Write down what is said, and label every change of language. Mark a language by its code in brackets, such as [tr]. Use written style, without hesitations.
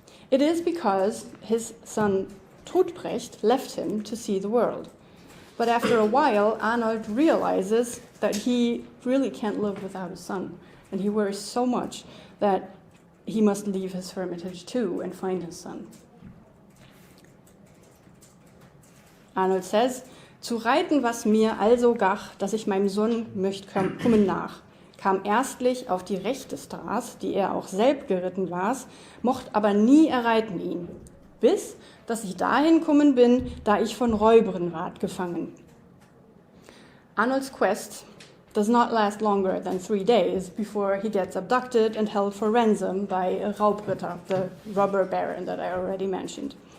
[en] It is because his son Trudprecht left him to see the world. But after a while, Arnold realizes that he really can't live without a son, and he worries so much that he must leave his hermitage too and find his son. Arnold says, [de] zu reiten was mir also gach, dass ich meinem Sohn möcht kommen nach, kam erstlich auf die rechte Straß, die auch selbst geritten war, mocht aber nie erreiten ihn, bis, dass ich dahin kommen bin, da ich von Räubern ward gefangen. [en] Arnold's quest does not last longer than 3 days before he gets abducted and held for ransom by a Raubritter, the robber baron that I already mentioned.